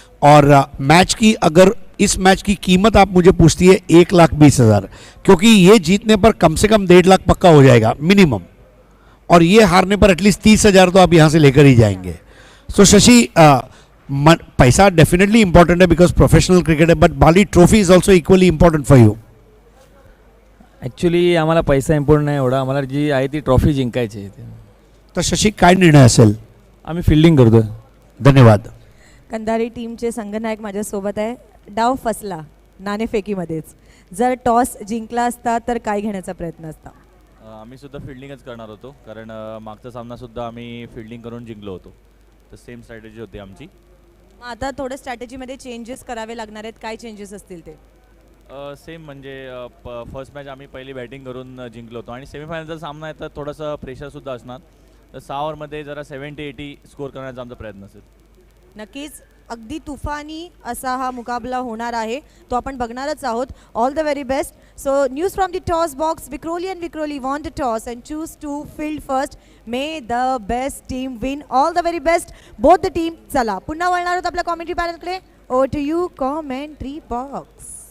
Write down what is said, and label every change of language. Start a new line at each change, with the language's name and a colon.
Hindi: और मैच की, अगर इस मैच की कीमत आप मुझे पूछती है 1,20,000, क्योंकि ये जीतने पर कम से कम 1.5 लाख पक्का हो जाएगा मिनिमम, और ये हारने पर एटलीस्ट 30,000 तो आप यहाँ से लेकर ही जाएंगे। सो शशि, पैसा डेफिनेटली इंपॉर्टेंट है बिकॉज प्रोफेशनल क्रिकेट है,
English: But Bali trophy is also equally important for you.
Marathi: Actually आम्हाला पैसा इम्पॉर्टंट नाही एवढा, आम्हाला जी आहे ती ट्रॉफी जिंकायची आहे। तर शशी, काय निर्णय असेल? आम्ही फिल्डिंग करतोय। धन्यवाद। कंधारी टीमचे संघनायक माझ्यासोबत आहे। डाव फसला नाणेफेकीमध्येच, जर टॉस जिंकला असता तर काय घेण्याचा प्रयत्न असता? आम्ही सुद्धा फिल्डिंगच करणार होतो, कारण मागचा सामना सुद्धा आम्ही फिल्डिंग करून जिंकलो होतो, तर सेम स्ट्रॅटेजी होती आमची। मग आता थोडं स्ट्रॅटेजीमध्ये चेंजेस करावे लागणार आहेत, काय चेंजेस असतील ते? सेम म्हणजे फर्स्ट मॅच आम्ही पहिली बॅटिंग करून जिंकलो होतो, आणि सेमीफायनलचा सामना आहे तर थोडंसं प्रेशरसुद्धा असणार, तर 6 ओव्हरमध्ये जरा 70-80 स्कोअर करण्याचा आमचा प्रयत्न असेल। नक्कीच अगदी तुफानी असा हा मुकाबला होणार आहे, तो आपण बघणारच आहोत।
English: All the very best. So news from the toss box, Vikhroli won the toss and choose to field first. May the best team win. All the very best both the team.
Marathi: चला पुन्हा वळणार आहोत आपल्या commentary पॅनलकडे।
English: Over to you commentary box.